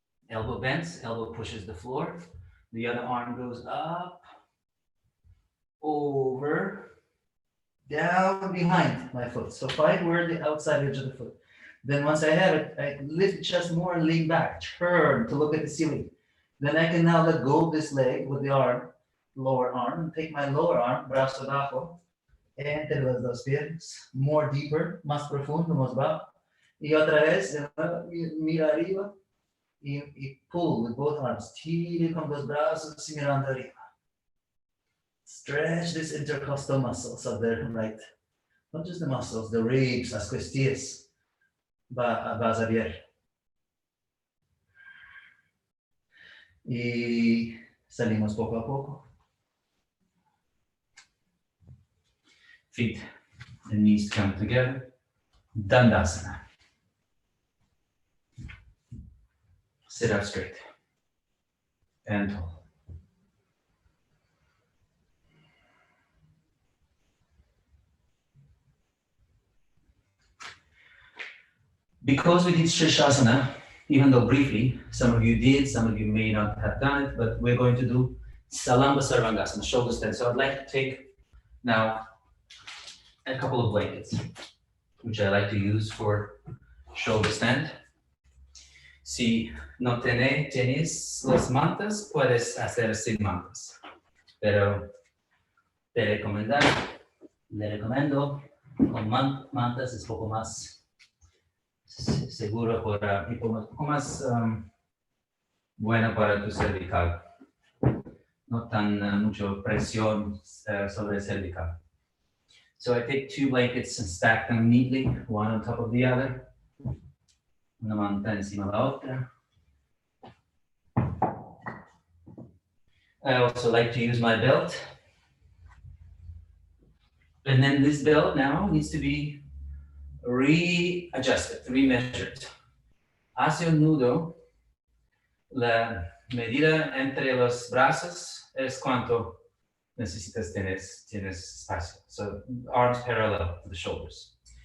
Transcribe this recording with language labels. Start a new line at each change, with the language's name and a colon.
English: Elbow bends, elbow pushes the floor. The other arm goes up, over, down behind my foot. So find where the outside edge of the foot. Then once I have it, I lift the chest more and lean back, turn to look at the ceiling. Then I can now let go of this leg with the arm, lower arm, and take my lower arm,
Spanish: brazo abajo, entre las dos piernas,
English: more deeper,
Spanish: más profundo, más bajo. Y otra vez, mira arriba y
English: pull with both arms.
Spanish: Tire con los brazos y mirando arriba.
English: Stretch this intercostal muscles of the right. Not just the muscles, the ribs,
Spanish: las costillas. Vas a ver. Y salimos poco a poco.
English: Feet and knees come together. Dandasana. Sit up straight and tall. Because we did Shirshasana, even though briefly, some of you did, some of you may not have done it, but we're going to do Salamba Sarvangasana, shoulder stand. So I'd like to take now a couple of blankets, which I like to use for shoulder stand.
Spanish: Si no tienes las mantas, puedes hacer sin mantas. Pero le recomiendo con mantas es poco más seguro y poco más buena para tu cervical. No tan mucho presión sobre el cervical.
English: So I take two blankets and stack them neatly, one on top of the other.
Spanish: Una manta encima de la otra.
English: I also like to use my belt. And then this belt now needs to be readjusted, remeasured.
Spanish: Hacia un nudo, la medida entre los brazos es cuánto? tienes espacio.
English: So arms parallel to the shoulders.